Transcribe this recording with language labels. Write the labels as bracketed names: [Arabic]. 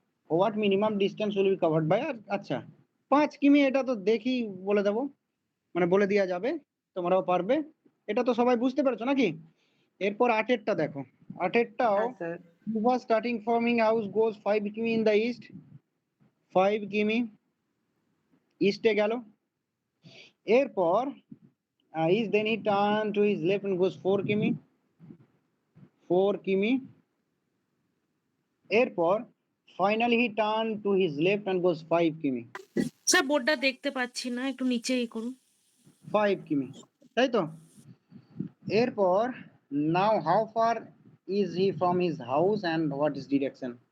[English] What minimum distance will be covered by. [Bangla] আচ্ছা, 5 কিমি, এটা তো দেখি বলে দেবো, মানে বলে দেওয়া যাবে, তোমরাও পারবে। এটা তো সবাই বুঝতে পেরেছো নাকি? এরপর 8এরটা দেখো। 8এরটাও হ্যাঁ sir. [English] Starting from his house goes 5 কিমি in the east. [Bangla] 5 কিমি ইস্টে গেল। [English] এরপর is then he turn to his left and goes 4 কিমি। 4 কিমি। এরপর finally he turn to his left and goes 5 কিমি। [Bangla] স্যার বোর্ডটা দেখতে পাচ্ছি না, একটু নিচে করুন। 5 কিমি, তাই তো? [English] এরপর now how far is he from his house and what is direction?